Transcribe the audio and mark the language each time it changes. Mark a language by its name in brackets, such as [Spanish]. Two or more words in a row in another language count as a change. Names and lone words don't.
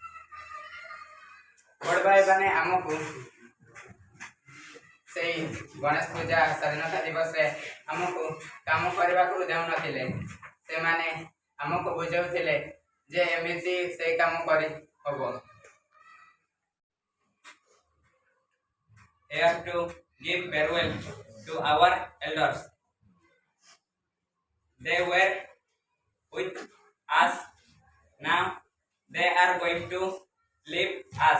[Odia] ବଡ଼ ଭାଇମାନେ ଆମକୁ ସେଇ ଗଣେଶ ପୂଜା ସ୍ୱାଧୀନତା ଦିବସରେ ଆମକୁ କାମ କରିବାକୁ ଦେଉନଥିଲେ। ସେମାନେ ଆମକୁ ବୁଝାଉଥିଲେ ଯେ ଏମିତି ସେଇ କାମ କରି ହବ। [English] Here to give farewell to our elders. They were with us. Now they are going to leave us.